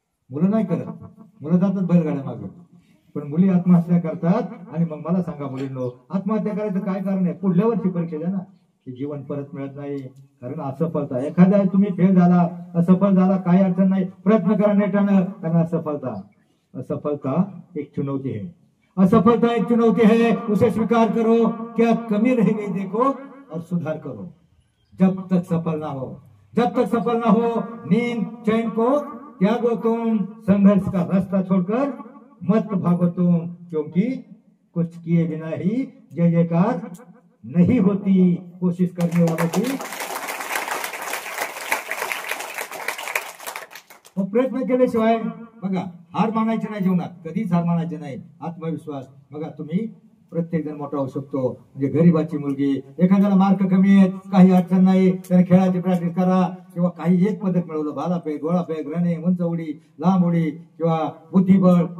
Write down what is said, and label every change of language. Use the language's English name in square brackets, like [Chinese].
[Marathi] मुलं नाही करत, मुलं जातात बैलगाड्या मागे, पण मुली आत्महत्या करतात. आणि मग मला सांगा मुलींनो, आत्महत्या करायचं काय कारण आहे? पुढल्या वर्षी परीक्षा द्या ना, ते जीवन परत मिळत नाही. कारण असफलता, एखाद्या तुम्ही फेल झाला, असफल झाला, काही अडचण नाही, प्रयत्न करा नेटानं. [Hindi] कारण असफलता एक चुनौती है, असफलता एक चुनौती है, उसे स्वीकार करो, क्या कमी रह गई देखो और सुधार करो. जब तक सफल ना हो नींद चैन को त्यागो तुम, संघर्ष का रास्ता छोड़कर मत भागो तुम, क्योंकि कुछ किए बिना ही जय जयकार नहीं होती. कोशिश करने वालों की [Marathi] प्रयत्न केल्याशिवाय बघा हार मानायची नाही जीवनात, कधीच हार मानायची नाही. आत्मविश्वास बघा, तुम्ही प्रत्येक जण मोठा होऊ शकतो. म्हणजे गरीबाची मुलगी, एखाद्याला मार्क कमी आहेत, काही अडचण नाही, त्याने खेळाची प्रॅक्टिस करा, किंवा काही एक पदक मिळवलं, भालाफेक, गोळाफेक, रनिंग, उंच उडी, लांब उडी किंवा बुद्धिबळ.